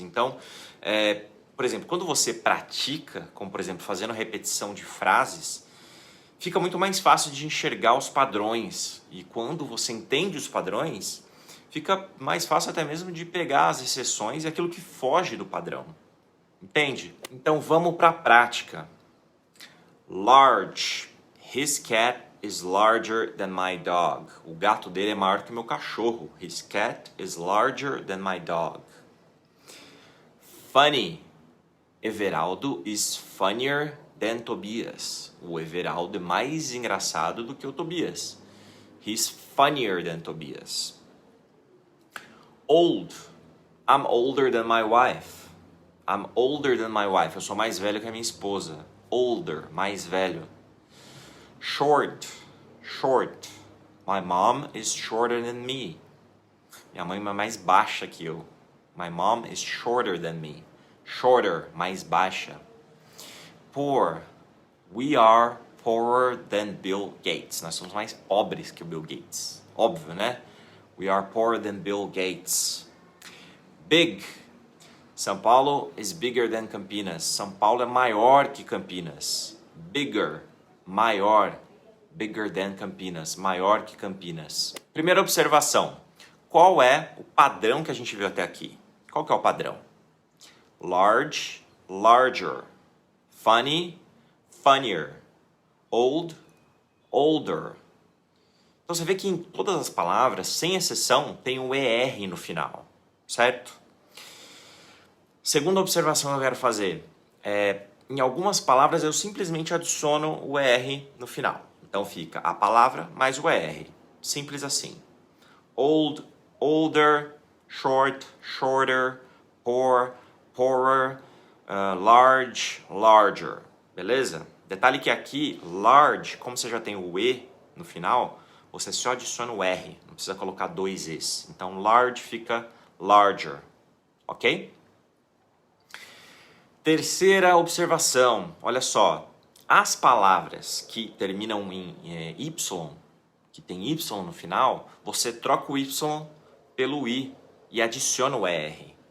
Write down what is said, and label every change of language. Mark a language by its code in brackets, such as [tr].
[pt] Então, por exemplo, quando você pratica, como por exemplo fazendo repetição de frases, fica muito mais fácil de enxergar os padrões. E quando você entende os padrões, fica mais fácil até mesmo de pegar as exceções e aquilo que foge do padrão. Entende? Então vamos para a prática. [en] Large. His cat is larger than my dog. [pt] O gato dele é maior que o meu cachorro. [en] His cat is larger than my dog. Funny. Everaldo is funnier than Tobias. [pt] O Everaldo é mais engraçado do que o Tobias. [en] He's funnier than Tobias. Old. I'm older than my wife. I'm older than my wife. [pt] Eu sou mais velho que a minha esposa. [en] Older, [pt] mais velho. [en] Short. Short. My mom is shorter than me. [pt] Minha mãe é mais baixa que eu. [en] My mom is shorter than me. Shorter, [pt] mais baixa. [en] Poor. We are poorer than Bill Gates. [pt] Nós somos mais pobres que o Bill Gates. Óbvio, né? [en] We are poorer than Bill Gates. Big. São Paulo is bigger than Campinas. [pt] São Paulo é maior que Campinas. [en] Bigger, [pt] maior. [en] Bigger than Campinas, [pt] maior que Campinas. Primeira observação. Qual é o padrão que a gente viu até aqui? Qual que é o padrão? Large, larger. [en] Funny, funnier. Old, older. [pt] Então você vê que em todas as palavras, sem exceção, tem o ER no final, certo? Segunda observação que eu quero fazer em algumas palavras eu simplesmente adiciono o ER no final. Então fica a palavra mais o ER. Simples assim. [en] Old, older, short, shorter, poor, poorer, large, larger. [pt] Beleza? Detalhe que aqui, large, como você já tem o E no final, você só adiciona o R. Não precisa colocar dois Es. Então large fica larger. Ok? Terceira observação, olha só, as palavras que terminam em Y, que tem Y no final, você troca o Y pelo I e adiciona o ER.